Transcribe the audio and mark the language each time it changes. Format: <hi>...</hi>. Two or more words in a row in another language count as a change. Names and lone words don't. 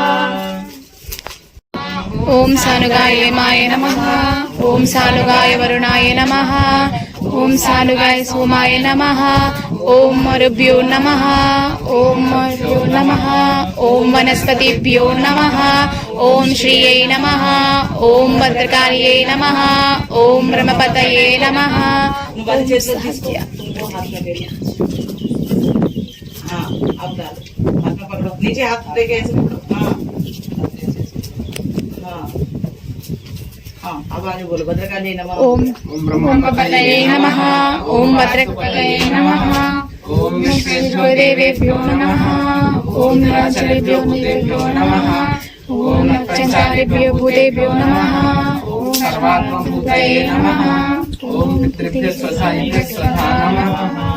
<sa>ॐ सानुगाय माय नमः ॐ सानुगाय वरुणाय नमः ॐ सानुगाय सोमाय नमः ॐ मरुभ्यो नमः ॐ मरुभ्यो नमः ॐ वनस्पतिभ्यो नमः ॐ श्रियै नमः ॐ भद्रकार्यै नमः ॐ ब्रह्मपतये नमः</sa> <te>నువ్వు అది చేసి తీసుకో</te> <hi>तुमको हाथ में ले लिया हाँ अब डालो हाथ में पकड़ो नीचे हाथ लेके ऐसे पकड़ो हाँ हाँ अब आगे बोलो</hi> <sa>भद्रकाली नमः ॐ ब्रह्मपतये नमः ॐ भद्रकाल्यै नमः ॐ विश्वेदेवेभ्यो नमः ॐ निराचलेभ्यो भूतेभ्यो नमः ॐ नक्षत्रादिभ्यो भूतेभ्यो नमः ॐ सर्वात्मभूतये नमः ॐ पितृभ्यः स्वधायिभ्यः स्वधा नमः</sa>